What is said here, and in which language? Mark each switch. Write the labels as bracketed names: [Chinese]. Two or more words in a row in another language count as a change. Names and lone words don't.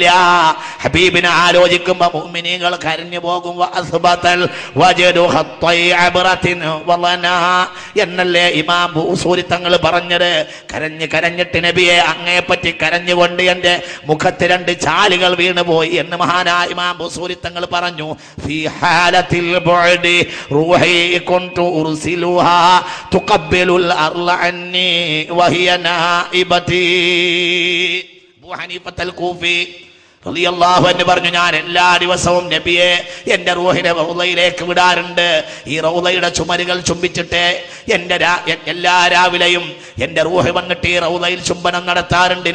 [Malayalam] ഹബീബിനെ ആലോചിക്കുമ്പോൾ മുഅ്മിനീങ്ങൾ കരഞ്ഞു പോകും. എന്നല്ലേ ഇമാം ബൂസൂരി തങ്ങൾ പറഞ്ഞത്. കരഞ്ഞിട്ട് നബിയെ അങ്ങയെപ്പറ്റി കരഞ്ഞുകൊണ്ട് എൻ്റെ മുഖത്ത് 2 ചാലുകൾ വീണുപോയി എന്ന് മഹാനായ ഇമാം ബൂസൂരി തങ്ങൾ പറഞ്ഞു. [Arabic] حالة البعد روحي كنت أرسلها تقبل الأرض عني وهي نائبتي. [Malayalam] അബൂ ഹനീഫ അൽ-കൂഫി [Arabic] رضي الله عنه [Malayalam] പറഞ്ഞു, ഞാൻ എല്ലാ ദിവസവും നബിയെ എൻ്റെ റൂഹിനെ റൗളയിലേക്ക് വിടാറുണ്ട്. ഈ റൗളയുടെ ചുമരുകൾ ചുംബിച്ചിട്ട് എൻ്റെ എല്ലാ രാവിലെയും എൻ്റെ റൂഹ് വന്നിട്ട് ഈ റൗളയിൽ ചുംബനം നടത്താറുണ്ട്.